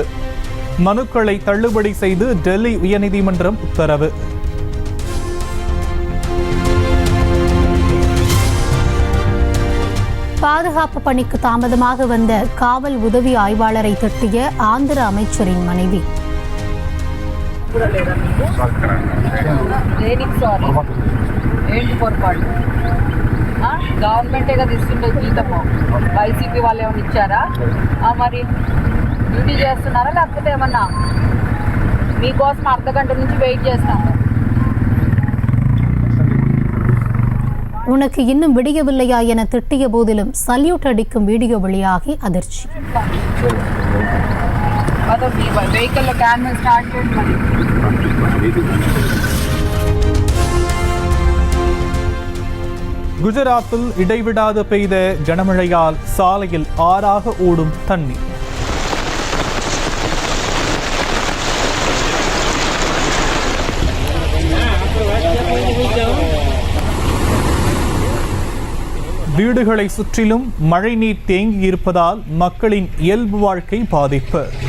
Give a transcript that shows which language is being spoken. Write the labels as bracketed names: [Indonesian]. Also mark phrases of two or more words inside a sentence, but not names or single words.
[Tamil] மனுக்களை தள்ளுபடி செய்து டெல்லி உயர்நீதிமன்றம் உத்தரவு. பாதுகாப்பு பணிக்கு தாமதமாக வந்த காவல் உதவி ஆய்வாளரை திட்டிய ஆந்திர அமைச்சரின் மனைவி. [Telugu] ఏంటి పొరపాటు? గవర్నమెంటే కదా ఇస్తుండే జీతము. వైసీపీ వాళ్ళు ఏమైనా ఇచ్చారా? మరి డ్యూటీ చేస్తున్నారా లేకపోతే ఏమన్నా మీకోసం అర్ధగంట నుంచి వెయిట్ చేస్తాము. [Tamil] உனக்கு இன்னும் விடியவில்லையா என திட்டிய போதிலும் சல்யூட் அடிக்கும் வீடியோ வெளியாகி அதிர்ச்சி. [Telugu] వెహికల్లో క్యాన్ స్టార్ట్ చేయండి. [Tamil] குஜராத்தில் இடைவிடாது பெய்த கனமழையால் சாலையில் ஆறாக ஓடும் தண்ணீர். வீடுகளை சுற்றிலும் மழைநீர் தேங்கி இருப்பதால் மக்களின் இயல்பு வாழ்க்கை பாதிப்பு.